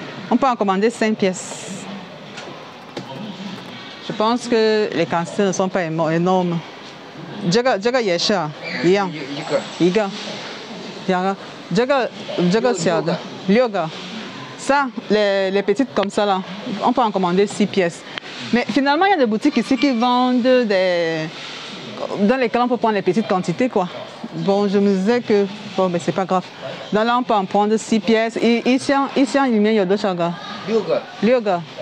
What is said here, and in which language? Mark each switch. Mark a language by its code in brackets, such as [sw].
[fr] On peut en commander 5 pièces. Je pense que les quantités ne sont pas énormes. [zh] 这个也是啊，一样，一个，两个，这个小的6个。 [fr] Ça, les petites comme ça là, on peut en commander 6 pièces. Mais finalement, il y a des boutiques ici qui vendent dans lesquelles on peut prendre les petites quantités quoi. Bon, je me disais que bon, mais c'est pas grave. Donc là, on peut en prendre 6 pièces. Et ici, il y a 2 chagas. [zh] 6个。